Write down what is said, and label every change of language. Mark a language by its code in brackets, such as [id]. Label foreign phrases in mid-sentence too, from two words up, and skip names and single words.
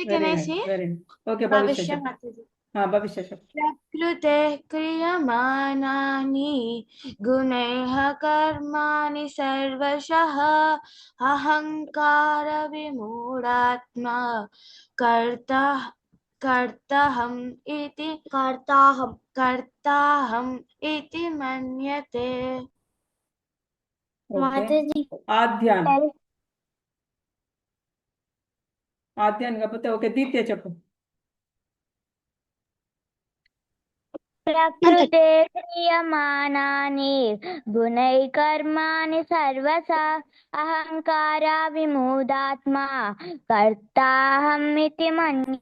[te] ఓకే, భవిష్య భవిష్య చెప్పు. [sa] प्रकृतेः क्रियमाणानि गुणैः कर्माणि सर्वशः अहङ्कार विमूढात्मा कर्ता कर्ताहम् इति कर्ताहम् इति मन्यते [te] ఓకే మాతాజీ ఆద్యాన్ ఆద్యాన్ కాకపోతే ఓకే దీప్య చెప్పు [sa] प्रकृतेः क्रियमाणानि गुणैः कर्माणि सर्वशः अहङ्कार विमूढात्मा कर्ताहमिति मन्य.